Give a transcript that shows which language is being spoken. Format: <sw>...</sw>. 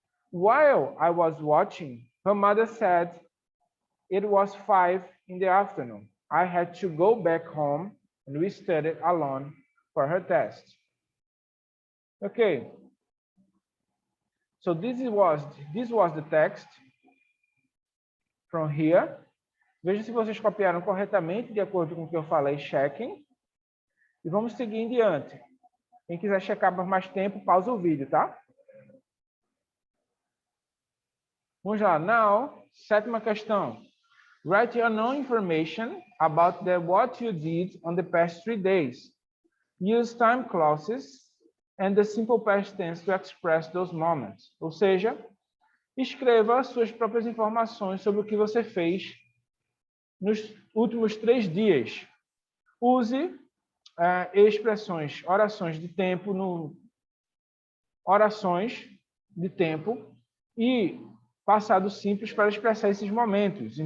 <en>While I was watching, her mother said it was 5 in the afternoon. I had to go back home and we studied alone for her test. Okay, so this was the text from here.</en> <pt>Veja se vocês copiaram corretamente, de acordo com o que eu falei, chequem. E vamos seguir em diante. Quem quiser checar por mais tempo, pausa o vídeo, tá? Vamos lá.</pt> <en>Now,</en> <pt>sétima questão.</pt> <en>Write your known information about what you did on the past 3 days. Use time clauses and the simple past tense to express those moments.</en> <pt>Ou seja, escreva suas próprias informações sobre o que você fez nos últimos 3 dias. Use expressões, orações de tempo, orações de tempo e passado simples para expressar esses momentos.</pt>